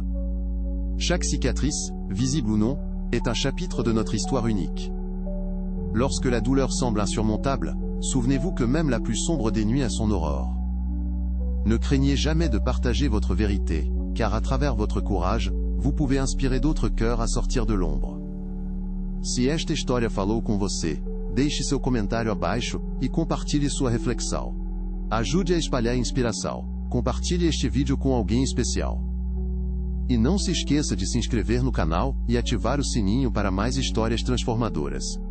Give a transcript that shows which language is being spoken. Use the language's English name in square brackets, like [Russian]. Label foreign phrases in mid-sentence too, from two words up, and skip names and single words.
[French] Chaque cicatrice, visible ou non, est un chapitre de notre histoire unique. Lorsque la douleur semble insurmontable, souvenez-vous que même la plus sombre des nuits a son aurore. Ne craignez jamais de partager votre vérité, car à travers votre courage, vous pouvez inspirer d'autres cœurs à sortir de l'ombre. [Portuguese] Se esta história falou com você, deixe seu comentário abaixo e compartilhe sua reflexão. Ajude a espalhar a inspiração. Compartilhe este vídeo com alguém especial. E não se esqueça de se inscrever no canal e ativar o sininho para mais histórias transformadoras.